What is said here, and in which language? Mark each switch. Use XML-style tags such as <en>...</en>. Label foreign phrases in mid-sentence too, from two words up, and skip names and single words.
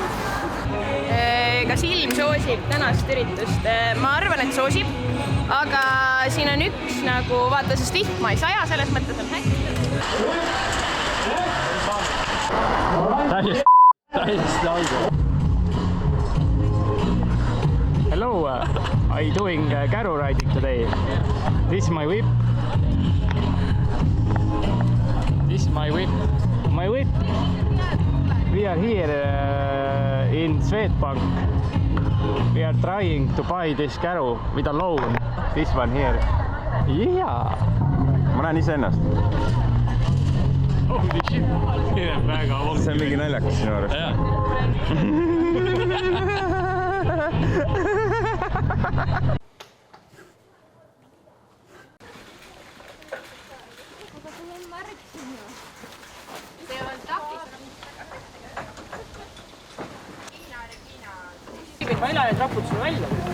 <et>Kas ilm soosib tänast üritust? Ma arvan, et soosib, aga siin on üks nagu, vaata, sest vihma ei saja, selles mõttes on hästi. Täiesti algu.</et> <en>Hello, are you doing carro riding today? This is my whip. This is my whip. My whip. We are here in Swedbank. We are trying to buy this carro with a loan. This one here. Yeah.</en> <et>Ma näen ise ennast.</et> <en>Holy shit.</en> <et>Väga see on mingi naljakas sinu arust. Ma ei lähe trapud sulle välja.</et>